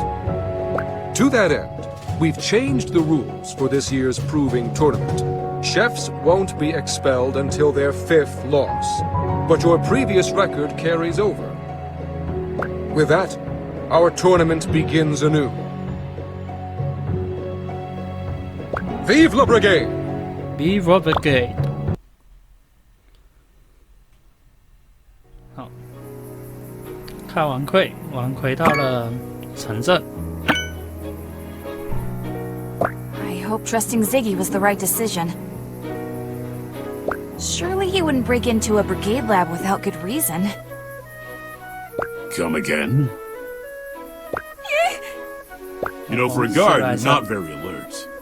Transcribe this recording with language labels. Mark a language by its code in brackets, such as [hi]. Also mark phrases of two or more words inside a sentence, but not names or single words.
[en] To that end, we've changed the rules for this year's proving tournament. Chefs won't be expelled until their 5th loss, but your previous record carries over. With that, our tournament begins anew. [fr] Vive la Brigade! Vive la Brigade！ [zh] 好，开完会，我们回到了城镇。 [en] I hope trusting Ziggy was the right decision. Surely he wouldn't break into a brigade lab without good reason. Come again? You know, for a guard, you're not very alert.